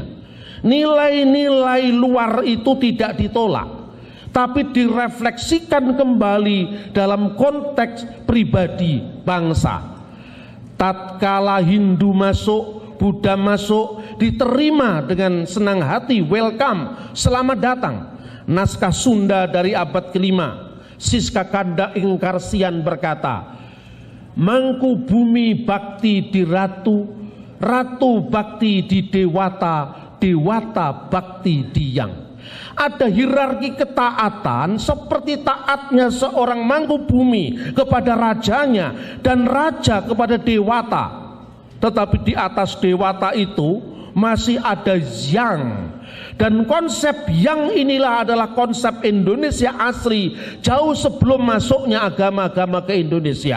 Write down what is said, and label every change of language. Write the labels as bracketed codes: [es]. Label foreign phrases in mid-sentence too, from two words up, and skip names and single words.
[id] Nilai-nilai luar itu tidak ditolak, tapi direfleksikan kembali dalam konteks pribadi bangsa. Tatkala Hindu masuk, Buddha masuk, diterima dengan senang hati, welcome, selamat datang. Naskah Sunda dari abad kelima, Siska Kanda Ingkarsian berkata, [su] Mangku bumi bakti di ratu, ratu bakti di dewata, dewata bakti di yang. [id] Ada hierarki ketaatan seperti taatnya seorang mangku bumi kepada rajanya dan raja kepada dewata. Tetapi di atas dewata itu masih ada yang. Dan konsep yang inilah adalah konsep Indonesia asli jauh sebelum masuknya agama-agama ke Indonesia.